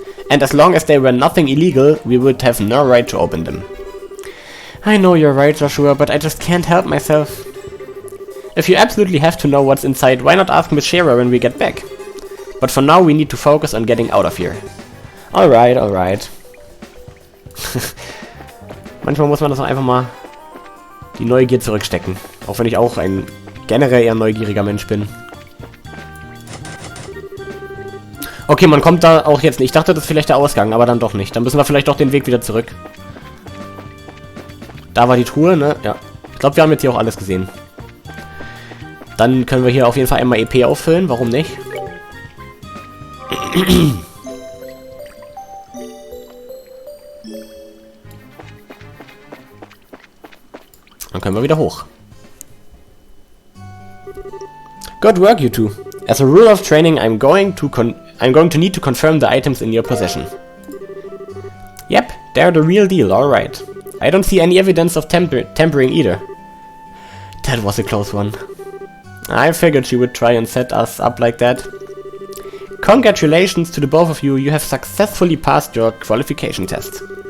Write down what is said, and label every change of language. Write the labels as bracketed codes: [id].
[en] And as long as they were nothing illegal, we would have no right to open them. I know you're right, Joshua, but I just can't help myself. If you absolutely have to know what's inside, why not ask Miss Shearer when we get back? But for now we need to focus on getting out of here. Alright, alright. [de] Manchmal muss man das auch einfach mal die Neugier zurückstecken. Auch wenn ich auch ein generell eher neugieriger Mensch bin. Okay, man kommt da auch jetzt nicht. Ich dachte, das ist vielleicht der Ausgang, aber dann doch nicht. Dann müssen wir vielleicht doch den Weg wieder zurück. Da war die Truhe, ne? Ja. Ich glaube, wir haben jetzt hier auch alles gesehen. Dann können wir hier auf jeden Fall einmal EP auffüllen. Warum nicht? Dann können wir wieder hoch. [en] Good work, you two. As a rule of training, I'm going to need to confirm the items in your possession. Yep, they're the real deal, alright. I don't see any evidence of tampering either. That was a close one. I figured she would try and set us up like that. Congratulations to the both of you, you have successfully passed your qualification test.